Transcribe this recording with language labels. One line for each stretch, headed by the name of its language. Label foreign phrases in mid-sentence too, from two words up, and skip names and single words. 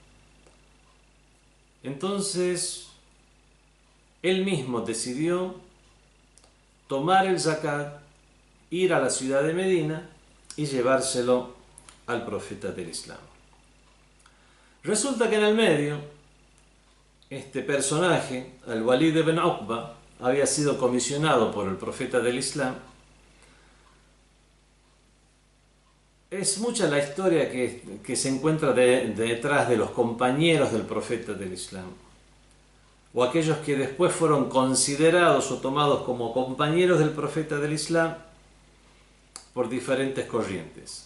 Spanish: Entonces él mismo decidió tomar el zakat, ir a la ciudad de Medina y llevárselo al profeta del Islam. Resulta que en el medio, este personaje, al-Walid ibn Uqba, había sido comisionado por el profeta del Islam. Es mucha la historia que se encuentra detrás de los compañeros del profeta del Islam, o aquellos que después fueron considerados o tomados como compañeros del profeta del Islam por diferentes corrientes.